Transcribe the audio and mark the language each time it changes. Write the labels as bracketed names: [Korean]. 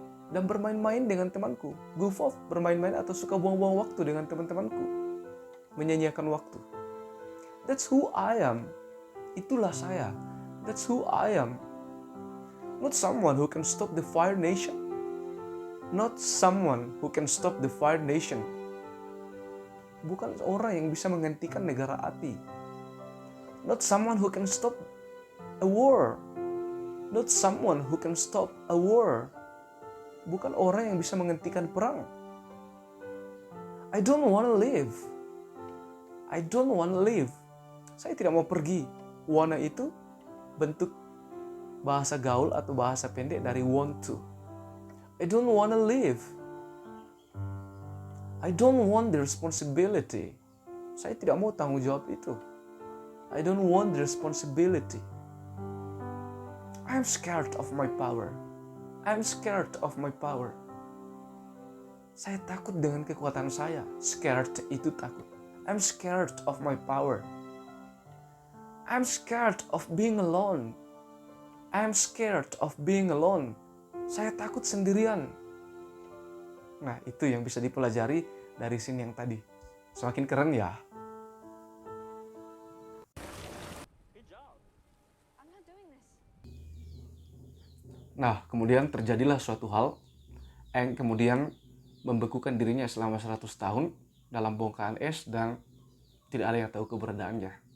[Indonesian] Dan bermain-main dengan temanku. [English] Goof off, [Indonesian] bermain-main atau suka buang-buang waktu dengan teman-temanku. Menyanyiakan waktu. [English] That's who I am. [Indonesian] Itulah saya. [English] That's who I am. Not someone who can stop the Fire Nation. Not someone who can stop the Fire Nation. [Indonesian] Bukan orang yang bisa menghentikan negara api. [English] Not someone who can stop a war. Not someone who can stop a war. [Indonesian] Bukan orang yang bisa menghentikan perang. [English] I don't want to live. I don't want to live. [Indonesian] Saya tidak mau pergi. Wanna itu bentuk bahasa gaul atau bahasa pendek dari want to. [English] I don't want to live. I don't want the responsibility. [Indonesian] Saya tidak mau tanggung jawab itu. [English] I don't want the responsibility. I'm scared of my power. I'm scared of my power. [Indonesian] Saya takut dengan kekuatan saya. [English] Scared [Indonesian] itu takut. [English] I'm scared of my power. I'm scared of being alone. I'm scared of being alone. [Indonesian] Saya takut sendirian. Nah, itu yang bisa dipelajari dari scene yang tadi. Semakin keren ya. [English] I'm not doing this. [Indonesian] Nah, kemudian terjadilah suatu hal. Aang kemudian membekukan dirinya selama 100 tahun dalam bongkahan es dan tidak ada yang tahu keberadaannya.